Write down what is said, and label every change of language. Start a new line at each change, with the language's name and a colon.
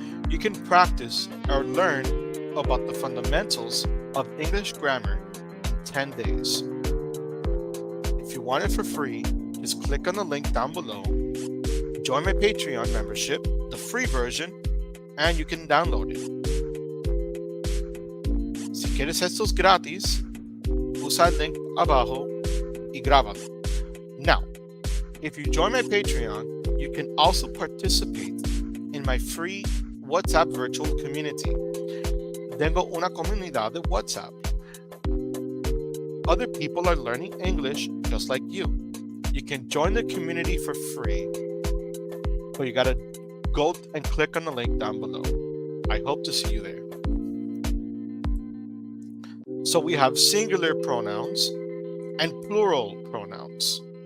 English: You can practice or learn about the fundamentals of English grammar in 10 days. If you want it for free, just click on the link down below, join my Patreon membership, the free version, and you can download it.
Spanish: Si quieres estos gratis, usa el link abajo y grábalo.
English: Now, if you join my Patreon, you can also participate in my free WhatsApp virtual community.
Spanish: Tengo una comunidad de WhatsApp.
English: Other people are learning English just like you. You can join the community for free, but you gotta go and click on the link down below. I hope to see you there. So we have singular pronouns and plural pronouns.